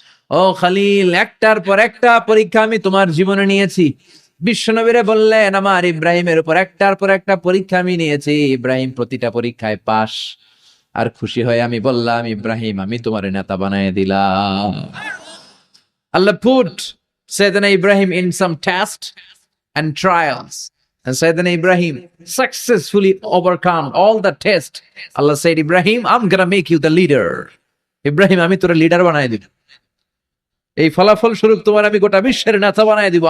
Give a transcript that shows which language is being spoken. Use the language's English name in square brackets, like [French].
[Bangla] ও খালিল, একটার পর একটা পরীক্ষা আমি তোমার জীবনে নিয়েছি। বিশ্বনবীরে বললেন, আমার ইব্রাহিমের উপর একটার পর একটা পরীক্ষা আমি নিয়েছি, ইব্রাহিম প্রতিটা পরীক্ষায় পাস। আর খুশি হয়ে আমি বললাম, ইব্রাহিম আমি তোমার নেতা বানায় দিলাম। [English] আল্লাহ put Sayyidina Ibrahim in some test and trials, and Sayyidina Ibrahim successfully overcome all the test. Allah said, Ibrahim, I'm gonna make you the leader. [Bangla] Ibrahim, আমি তোর লিডার বানায় দিব। এই ফলাফল স্বরূপ তোমার আমি গোটা বিশ্বের নেতা বানায় দিব।